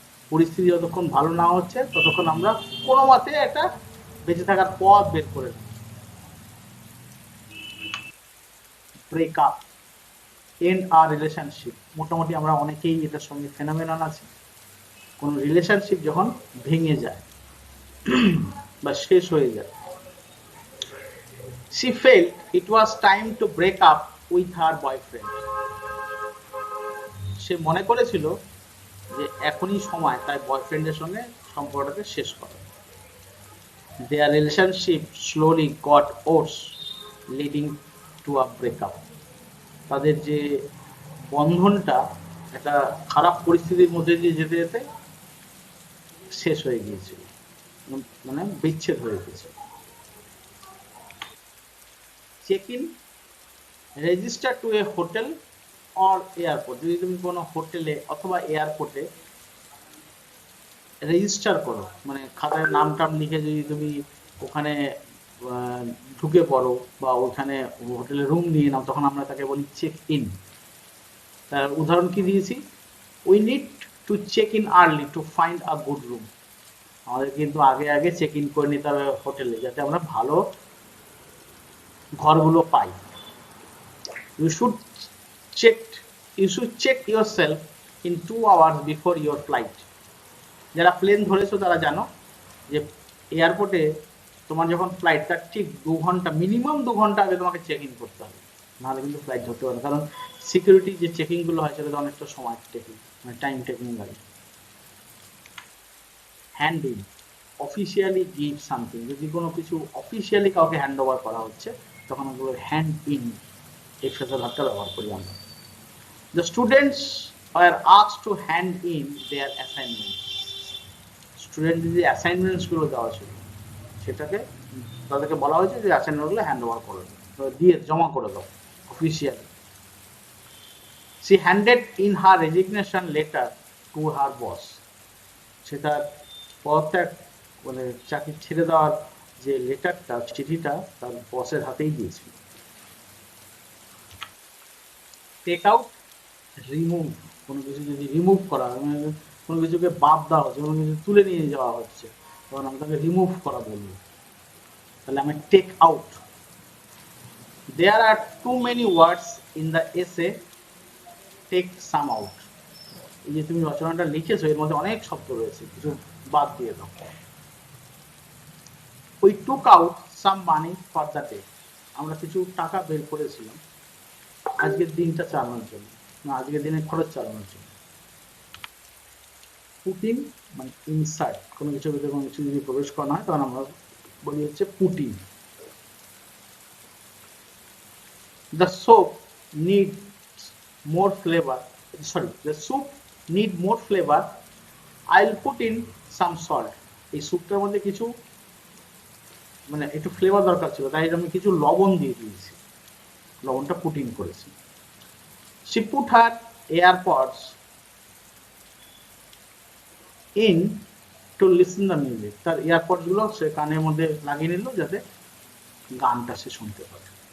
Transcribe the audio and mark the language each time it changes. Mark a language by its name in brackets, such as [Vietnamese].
[Bangla] পরিস্থিতি যতক্ষণ ভালো না হচ্ছে ততক্ষণ আমরা কোনো মতে একটা বেঁচে থাকার পথ বের করে নেব। [English] Break up, end our relationship. [Bangla] মোটামুটি আমরা অনেকেই এটার সঙ্গে ফেনোমেনন আছে। কোন রিলেশনশিপ যখন ভেঙে যায় বা শেষ হয়ে যায়। [English] She felt it was time to break up with her boyfriend. [Bangla] সে মনে করেছিল যে এখনই সময় তার বয়ফ্রেন্ডের সঙ্গে সম্পর্কটাকে শেষ করা। [English] Their relationship slowly got worse, leading to a breakup. [Bangla] তাদের যে বন্ধনটা একটা খারাপ পরিস্থিতির মধ্যে দিয়ে যেতে যেতে শেষ হয়ে গিয়েছিল। মানে বিচ্ছেদ হয়ে গেছে। [English] check in, register to a hotel or airport, [Bangla] যদি তুমি কোনো হোটেলে অথবা এয়ারপোর্টে রেজিস্টার করো, মানে খাতায় নাম টাম লিখে যদি তুমি ওখানে ঢুকে পড়ো বা ওখানে হোটেলে রুম নিয়ে নাও, তখন আমরা তাকে বলি চেক ইন। তার উদাহরণ কি দিয়েছি, [English] We need to check in early to find a good room. [Bangla] আমাদের কিন্তু আগে আগে চেক ইন করে নিতে হবে হোটেলে, যাতে আমরা ভালো ঘরগুলো পাই। [English] You should check you should check yourself in 2 hours before your flight. [Bangla] যারা প্লেন ধরেছো তারা জানো যে এয়ারপোর্টে তোমার যখন ফ্লাইট, তার ঠিক 2 ঘন্টা, মিনিমাম 2 ঘন্টা আগে তোমাকে চেক ইন করতে হবে, নাহলে কিন্তু ফ্লাইট ধরতে পারবে। কারণ সিকিউরিটি যে চেকিং গুলো হয় সেটা অনেকটা সময় টেকিং, মানে টাইম টেকিং লাগে। [English] hand in, officially give something, [Bangla] যদি কোনো কিছু অফিসিয়ালি কাউকে হ্যান্ড ওভার করা হচ্ছে তখন ওগুলো হ্যান্ড ইন এই ফ্রেজাল ভার্বটা ব্যবহার করি আমরা। [English] The students were asked to hand in their assignments. [Bangla] Student যে অ্যাসাইনমেন্টস গুলো দেওয়া ছিল সেটাকে তাদেরকে বলা হয়েছে যে অ্যাসাইনমেন্ট গুলো হ্যান্ড ওভার করে দিয়ে জমা করে দাও officially. [English] She handed in her resignation letter to her boss. [Bangla] সেটা পদত্যাগ মানে চাকরি ছেড়ে দেওয়ার যে লেটারটা, চিঠিটা তার বসের হাতেই দিয়েছিল। [English] take out, remove, [Bangla] কোনো কিছু যদি রিমুভ করা, কোনো কিছুকে বাদ দেওয়া হচ্ছে, কোনো কিছু তুলে নিয়ে যাওয়া হচ্ছে, তখন আমি তাকে রিমুভ করা বলবো, তাহলে আমি take out. [English] There are too many words in the essay, take some out. [Bangla] এই যে তুমি রচনাটা লিখেছো এর মধ্যে অনেক শব্দ রয়েছে, কিছু বাদ দিয়ে দাও। [English] we took out some money for the day, [Bangla] আমরা কিছু টাকা বের করেছিলাম আজকের দিনটা চালানোর জন্য, আজকের দিনের খরচ চালানোর জন্য। পুটিং মানে ইনসার্ট, কোনো কিছু ভিতরে কোনো কিছু যদি প্রবেশ করা হয় তখন আমরা বলি হচ্ছে putting. [English] The soap needs more flavor, sorry, the soup need more flavor, I'll put in some salt. [Bangla] এই স্যুপটার মধ্যে কিছু মানে একটু ফ্লেভার দরকার ছিল, তাই আমি কিছু লবণ দিয়ে দিয়েছি, লবণটা পুটিং করেছি। [English] She put her AirPods in to listen the music, [Bangla] তার এয়ারপডস গুলো সে কানের মধ্যে লাগিয়ে নিল যাতে গানটা সে শুনতে পারে।